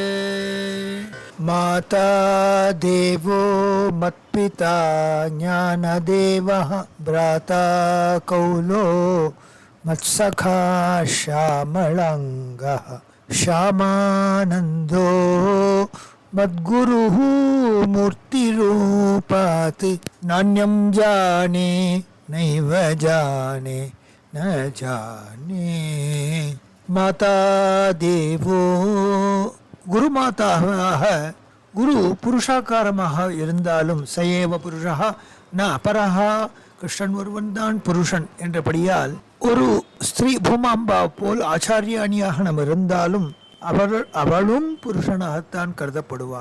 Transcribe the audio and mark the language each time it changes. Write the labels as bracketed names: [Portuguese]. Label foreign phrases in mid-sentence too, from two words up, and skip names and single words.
[Sanskrit] माता देवो मत्पिता ज्ञानदेवः भ्राता कौलो मत्सखा श्यामलांगः श्यामानन्दो मद्गुरुः मूर्तिरूपात् नान्यं जाने नैव जाने न जाने। माता देवो [Tamil] குருமாதாக குரு புருஷாக்காரமாக இருந்தாலும் [Sanskrit] स एव पुरुषः न अपरः, [Tamil] கிருஷ்ணன் ஒருவன் தான் புருஷன் என்றபடியால் ஒரு ஸ்திரீ பூமாம்பா போல் ஆச்சாரியாணியாக நாம் இருந்தாலும் அவளும் புருஷனாகத்தான் கருதப்படுவான்.